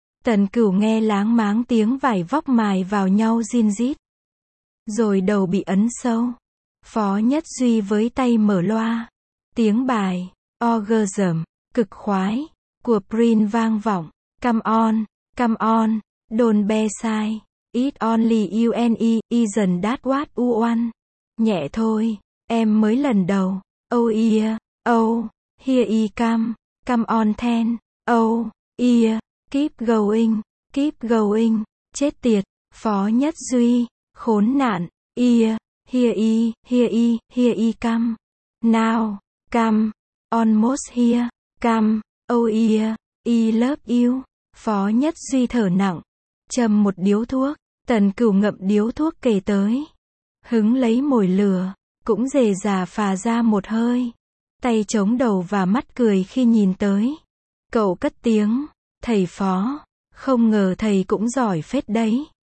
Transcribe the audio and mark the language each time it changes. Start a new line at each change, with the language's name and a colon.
Vietnamese: Tần Cửu nghe láng máng tiếng vải vóc mài vào nhau rin rít. Rồi đầu bị ấn sâu. Phó Nhất Duy với tay mở loa. Tiếng bài, orgasm, cực khoái, của Prince vang vọng.
English: Come on, don't be shy. It only you and I, isn't that what you want?
Vietnamese: Nhẹ thôi, em mới lần đầu.
English: Oh yeah, oh, here I come. Come on then, oh yeah, keep going,
Vietnamese: chết tiệt. Phó Nhất Duy, khốn nạn, yeah.
English: Here I come. Now, come, almost here, come, oh yeah, I love you.
Vietnamese: Phó Nhất Duy thở nặng, châm một điếu thuốc, Tần Cửu ngậm điếu thuốc kề tới. Hứng lấy mồi lửa, cũng dề dà phà ra một hơi. Tay chống đầu và mắt cười khi nhìn tới. Cậu cất tiếng, thầy phó, không ngờ thầy cũng giỏi phết đấy.